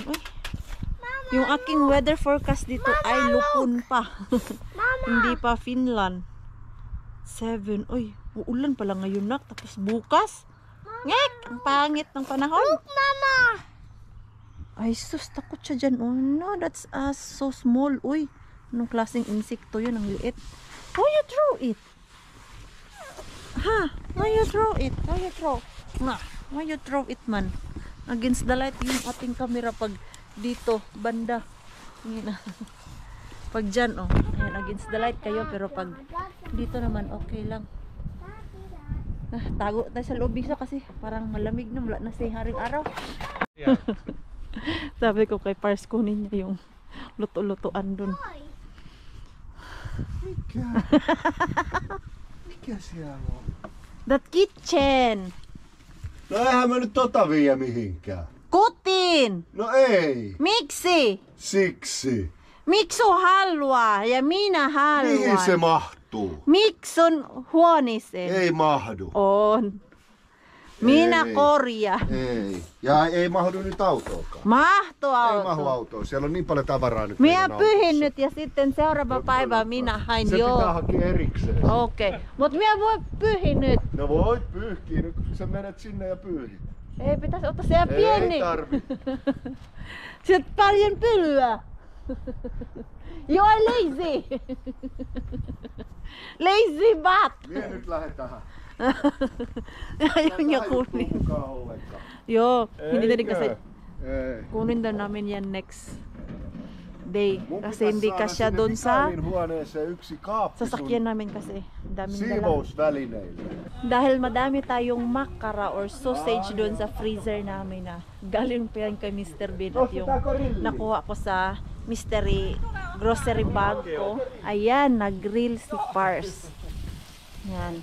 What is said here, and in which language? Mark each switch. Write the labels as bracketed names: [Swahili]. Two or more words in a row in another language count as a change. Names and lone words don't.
[Filipino] Uy, yung aking weather forecast dito ay lupon pa. Hindi pa Finland. 7. Uy, uulan pala ngayon, nak. Tapos bukas. Ngek! Ang pangit ng panahon. [English] Look, Mama. [Filipino] Ay, sus, takot siya dyan. [English] Oh no, that's so small. [Filipino] Uy, anong klaseng insekto yun? Ang liit. [English] Why you throw it? Ha? Why you throw it? Why you throw? Nah, why you throw it, man? Against the light [Filipino] yung ating camera pag dito, banda. Pag dyan, oh. Ayan, [English] against the light kayo. [Filipino] Pero pag dito naman, okay lang. Tago tayo sa loob isa kasi parang malamig na. Wala na si haring araw. [English] Yeah. [Filipino] Sabi ko kay Pars, kunin niya yung luto-lutoan dun. [Finnish] Mikä siellä on? [English] That kitchen! [Finnish] No eihän mä nyt vie mihinkään. Kutin! No ei. Miksi? Siksi. Miksu haluaa ja minä Mihin se haluan. mahtuu? Miksun huoneeseen. Ei mahdu. On. Minä Ei. korjaan. Ei. Ja ei mahdu nyt autoonkaan. Mahto Ei mahdu auto. autoon. Siellä on niin paljon tavaraa nyt. Minä meidän autossa. pyhin nyt ja sitten seuraava päivä minä hain. Se pitää Joo. hakea erikseen. Okei. Mut minä voi pyhin nyt. No voit pyyhkiä nyt, kun sä menet sinne ja pyyhit. Ei pitäisi ottaa siellä pieni. Ei tarvi. Sieltä paljon pyllyä. [English] You are lazy. Lazy bat. [Finnish] Vie nyt lähetään. [Filipino] Ayaw niya kunin. [Finnish] Kukaan ollenkaan. Joo, [Filipino] hindi na rin [Finnish] Eikö? [Filipino] kasi [Finnish] Ei. [Filipino] kunin daw namin yan [English] next day. [Finnish] Mun [Filipino] Kasi [Finnish] pitäisi [Filipino] hindi [Finnish] saada [Filipino] kasya [Finnish] sinne [Filipino] doon sa [Finnish] Mikaelin huoneeseen yksi kaappi sun [Filipino] sasakyan namin kasi. Ang daming dala. [Finnish] siivousvälineille. [Filipino] Dahil madami tayong makara or sausage doon sa freezer namin na galing pa yan kay Mr. Bean at yung nakuha ko sa [English] mystery grocery bag [Filipino] ko. Ayan, nag-grill si Pars. Yan.